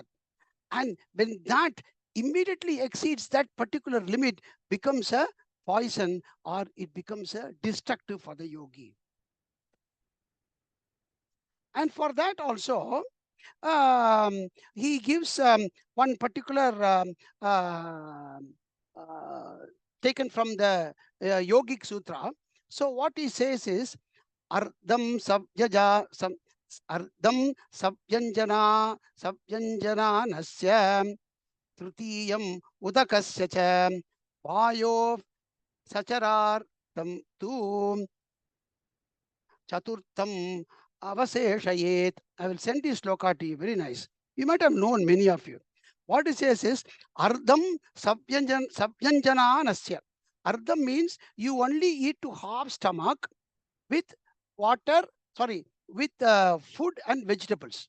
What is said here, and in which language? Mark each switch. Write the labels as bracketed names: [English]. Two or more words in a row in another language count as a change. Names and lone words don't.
[English] And when that immediately exceeds that particular limit, becomes a poison, or it becomes a destructive for the yogi. And for that also, he gives one particular taken from the Yogic Sutra. So what he says is, [Sanskrit] Ardam Sabjaja Ardam Sabjanjana Nasya Trutiyam Udakasya cha Vayo Sacharar Tam Tu Chaturtam Avaseshayet. [English] I will send this shloka to you. Very nice. You might have known, many of you. What it says is [Sanskrit] Ardam Sabyanjana Nasya. [English] Ardam means you only eat to half stomach with water, with food and vegetables.